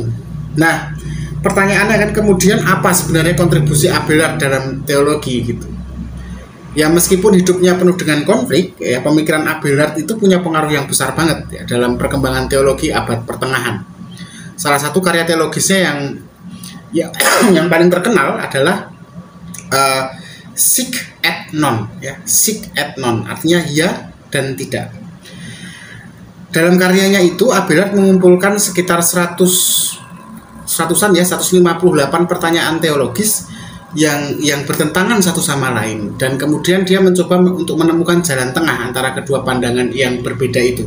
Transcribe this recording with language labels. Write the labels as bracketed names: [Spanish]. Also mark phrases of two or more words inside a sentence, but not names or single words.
[Indonesian] Nah, pertanyaannya kan kemudian apa sebenarnya kontribusi Abelard dalam teologi gitu. Ya meskipun hidupnya penuh dengan konflik, ya pemikiran Abelard itu punya pengaruh yang besar banget ya dalam perkembangan teologi abad pertengahan. Salah satu karya teologisnya yang paling terkenal adalah [Latin] Sic et non [Indonesian] ya, [Latin] sic et non [Indonesian] artinya ya dan tidak. Dalam karyanya itu Abelard mengumpulkan sekitar 158 pertanyaan teologis yang bertentangan satu sama lain, dan kemudian dia mencoba untuk menemukan jalan tengah antara kedua pandangan yang berbeda itu.